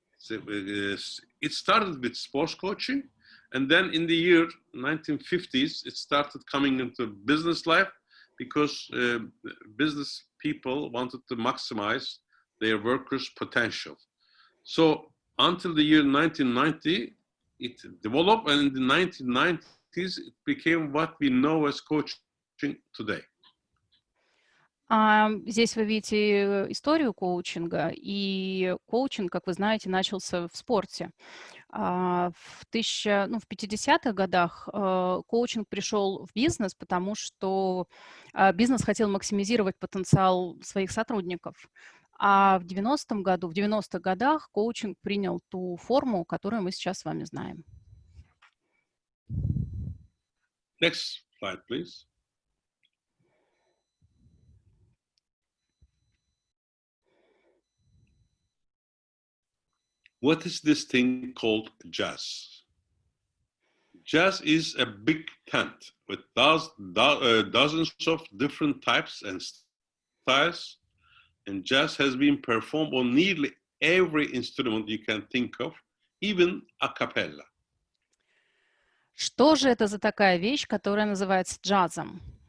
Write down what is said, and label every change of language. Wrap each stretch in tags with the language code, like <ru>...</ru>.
<en>It started with sports coaching, and then in the year 1950s, it started coming into business life because business people wanted to maximize their workers' potential. So until the year 1990, it developed, and in the 1990s, it became what we know as coaching today.</en> <ru>Здесь вы видите историю коучинга, и коучинг, как вы знаете, начался в спорте. В 50-х годах коучинг пришел в бизнес, потому что бизнес хотел максимизировать потенциал своих сотрудников. А в 90-х годах коучинг принял ту форму, которую мы сейчас с вами знаем.</ru> <en>Next slide, please. What is this thing called jazz? Jazz is a big tent with dozens of different types and styles, and jazz has been performed on nearly every instrument you can think of, even a cappella.</en> <ru>Что же это за такая вещь, которая называется джазом?</ru>